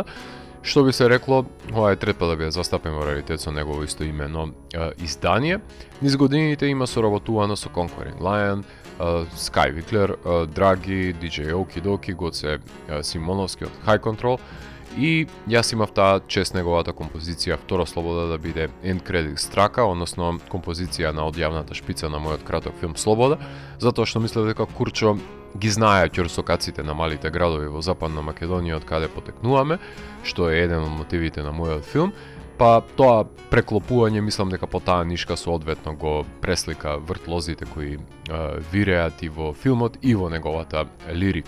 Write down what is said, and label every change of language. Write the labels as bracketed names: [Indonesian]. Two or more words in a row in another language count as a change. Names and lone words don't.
[Macedonian] Што би се рекло, ова е трет пат да биде застапен во Раритет со негово истоимено издание. Низ годините има соработувано со Conquering Lion, Sky Виклер, Драги, DJ Okidoki, Гоце Симоновски од High Control, и јас имав таа чест неговата композиција Втора слобода да биде [English] end credits [Macedonian] трака, односно композиција на одјавната шпица на мојот краток филм Слобода, затоа што мислев дека Курчо ги знае ќорсокаците на малите градови во Западна Македонија од каде потекнуваме, што е еден од мотивите на мојот филм, па тоа преклопување мислам дека по таа нишка соодветно го преслика вртлозите кои виреат и во филмот и во неговата лирика.